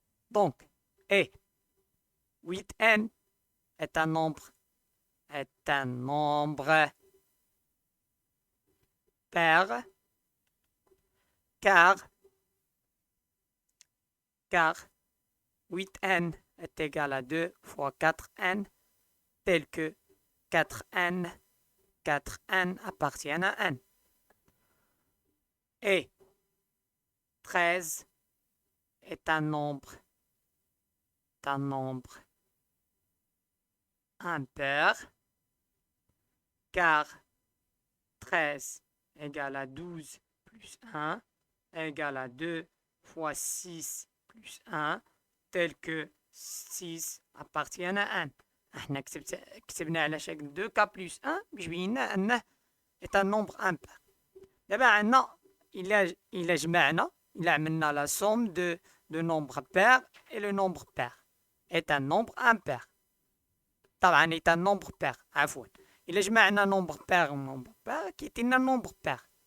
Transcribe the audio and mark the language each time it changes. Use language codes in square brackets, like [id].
[fr] donc et 8n est un nombre pair car 8n est égal à 2 fois 4n tel que 4n appartient à n. Et 13 est un nombre impair, car 13 égale à 12 plus 1 égale à 2 fois 6 plus 1, tel que 6 appartient à 1. [ar] احنا كتبنا على شكل 2k plus 1 باش بينا انه [fr] est un nombre impair. [ar] دابا عندنا إلا جمعنا إلا عملنا [fr] la somme de nombre pair et le nombre pair est un nombre impair. طبعا est un nombre pair عفوا. [ar] إلا جمعنا [fr] nombre pair و nombre pair كيعطينا nombre pair.